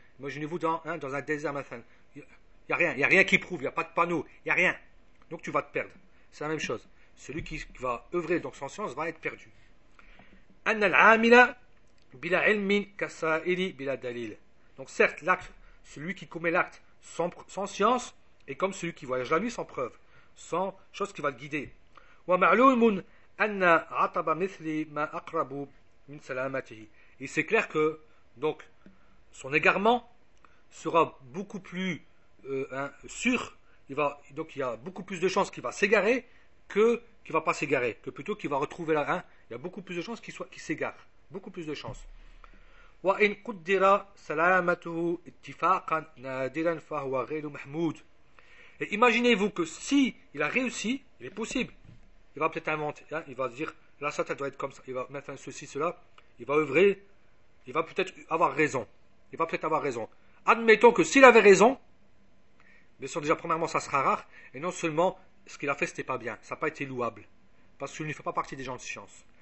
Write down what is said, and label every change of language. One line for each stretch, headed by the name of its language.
French: Imaginez-vous dans un désert maintenant. Il n'y a rien qui prouve. Il n'y a pas de panneau. Il n'y a rien. Donc tu vas te perdre. C'est la même chose. Celui qui va œuvrer donc sans science va être perdu.
Arabic: Anna al-amila bila ilmin kasa'ili bila dalil.
French: Donc certes, l'acte, celui qui commet l'acte sans science est comme celui qui voyage la nuit sans preuve. sans chose qui va le guider.
Arabic: ومعلوم أن عطب مثل ما أقرب من سلامته.
French: Et c'est clair que donc son égarement sera beaucoup plus sûr. Il va donc il y a beaucoup plus de chances qu'il va s'égarer que qu'il va pas s'égarer, que plutôt qu'il va retrouver la rein. Il y a beaucoup plus de chances qu'il s'égare, beaucoup plus de chances.
Arabic: وإن قدر سلامته اتفاقا نادرا فهو غير محمود.
French: Et imaginez-vous que si il a réussi, il est possible. Il va peut-être inventer, hein, il va dire là ça doit être comme ça, il va mettre un ceci, cela, il va œuvrer, il va peut-être avoir raison. Il va peut-être avoir raison. Admettons que s'il avait raison, bien sûr déjà premièrement ça sera rare, et non seulement ce qu'il a fait c'était pas bien, ça n'a pas été louable, parce qu'il ne fait pas partie des gens de science.